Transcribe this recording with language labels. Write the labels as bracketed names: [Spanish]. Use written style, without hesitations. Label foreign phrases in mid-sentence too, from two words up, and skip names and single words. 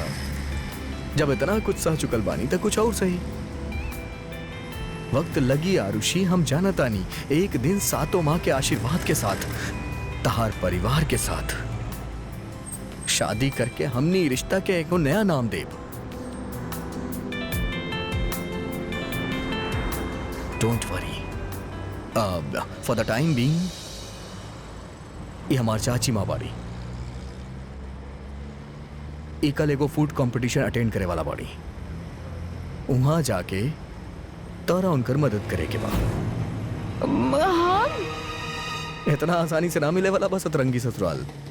[Bhojpuri] जब इतना कुछ सह चुकल बानी तो कुछ और सही। वक्त लगी आरुषि, हम जानतानी एक दिन सातों माँ के आशीर्वाद के साथ, तहार परिवार के साथ शादी करके हमनी रिश्ता के एक नया नाम देब। [English] Don't worry. for the time being [Bhojpuri] ये हमार चाची माँ बाड़ी। कल एगो फूड कंपटीशन अटेंड करे वाला बाड़ी। वहां जाके तोरा उनकर मदद करे के बा। इतना आसानी से ना मिले वाला बस सतरंगी ससुराल।